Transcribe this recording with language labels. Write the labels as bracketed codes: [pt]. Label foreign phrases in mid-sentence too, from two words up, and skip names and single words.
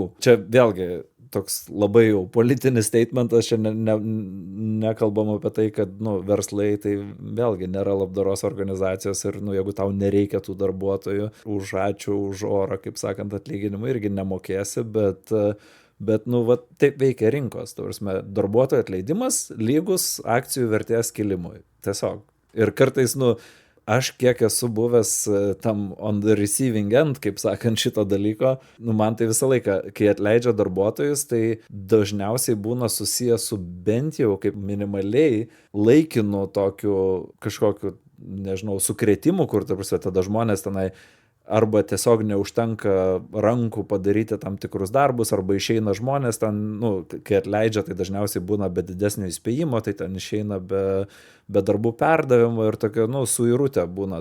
[lt] Čia vėlgi toks labai jau politinis statementas, čia nekalbam apie tai, kad, verslai tai vėlgi nėra labdaros organizacijos ir, jeigu tau nereikia tų darbuotojų, už ačiū, už orą, kaip sakant, atlyginimą irgi nemokėsi, bet taip veikia rinkos. Darbuotojų atleidimas lygus akcijų vertės kilimui. Tiesiog. Ir kartais, aš kiek esu buvęs tam [en] on the receiving end, [lt] kaip sakant, šito dalyko, man tai visą laiką, kai atleidžia darbuotojus, tai dažniausiai būna susijęs su bent jau kaip minimaliai laikinu tokiu kažkokiu, nežinau, sukrėtimu, kur, tada žmonės tenai arba tiesiog neužtenka rankų padaryti tam tikrus darbus, arba išeina žmonės ten, kai atleidžia, tai dažniausiai būna be didesnio įspėjimo, tai ten išeina be darbų perdavimo ir tokia, suirutė būna.